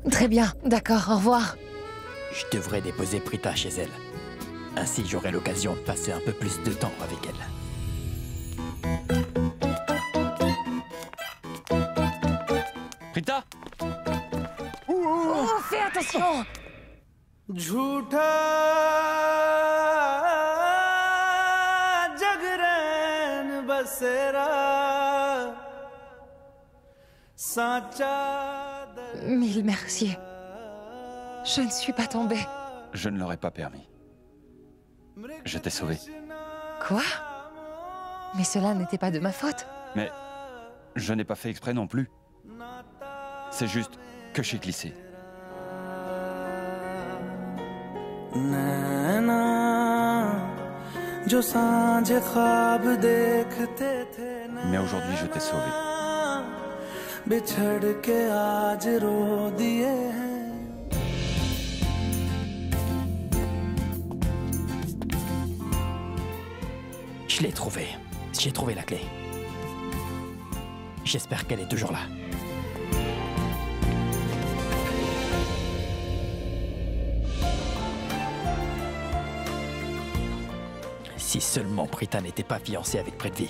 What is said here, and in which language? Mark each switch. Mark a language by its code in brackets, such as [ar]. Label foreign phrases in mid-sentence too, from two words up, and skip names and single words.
[fr] Très bien, d'accord, au revoir. Je devrais déposer Prita chez elle. Ainsi, j'aurai l'occasion de passer un peu plus de temps avec elle. Prita! Oh, fais attention! [hi] झूठा जगरैन बसेरा साचा [fr] Mille merci. Je ne suis pas tombée. Je ne l'aurais pas permis. Je t'ai sauvé. Quoi? Mais cela n'était pas de ma faute. Mais je n'ai pas fait exprès non plus. C'est juste que j'ai glissé. [hi] नैना जो सांझ ख्वाब देखते थे [fr] Mais aujourd'hui, je t'ai sauvé. [hi] बिछड़ के आज रो दिए हैं [fr] Je l'ai trouvée. J'ai trouvé la clé. J'espère qu'elle est toujours là. Si seulement Prita n'était pas fiancée avec Prithvi.